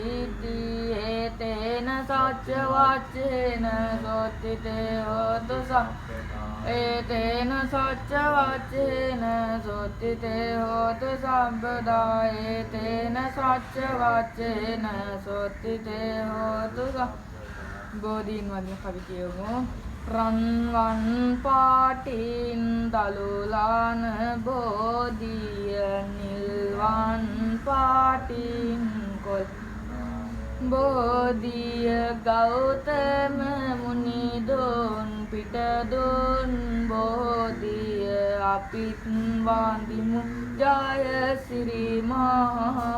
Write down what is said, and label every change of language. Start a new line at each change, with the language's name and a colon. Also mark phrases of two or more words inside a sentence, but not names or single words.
Pali: ඒතේන සච්ච වාච්චේන සොත්තිතේ හෝතු ඒතේන සච්ච වාච්චේන සොත්තිතේ හෝතු සම්පදා ඒතේන සච්ච වාච්චේන සොත්තිතේ හෝතු
Sinhala: බෝධීන් වගේ කවි කියමු. රන්වන් පාටින් දලුලාන බෝධිය නිල්වන් පාටින් කොල් බෝධිය ගෞතම මුනිදොන් පිටදොන් බෝධිය අපිත් වන්දිමු ජය ශ්‍රී මහා